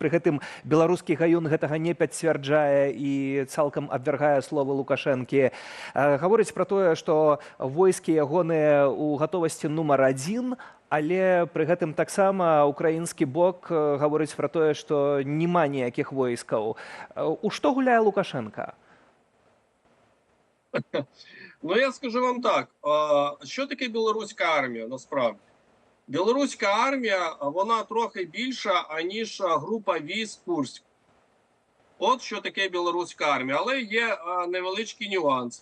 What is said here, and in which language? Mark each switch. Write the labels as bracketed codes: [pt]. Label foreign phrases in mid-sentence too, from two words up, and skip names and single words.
[be] Пры гэтым беларускі гаюн гэтага не пацвярджае і цалкам абвяргае словы Лукашэнкі. Гаворыць пра тое, што войскі ягоныя ў гатовасці нумар 1, але пры гэтым таксама украінскі бок гаворыць пра тое, што няма ніякіх войскаў. У што гуляе Лукашенка? [uk] Ну, я скажу вам так. Що таке білоруська армія, насправді? Білоруська армія, вона трохи більша, аніж група військ Курськ. От що таке білоруська армія. Але є невеличкий нюанс.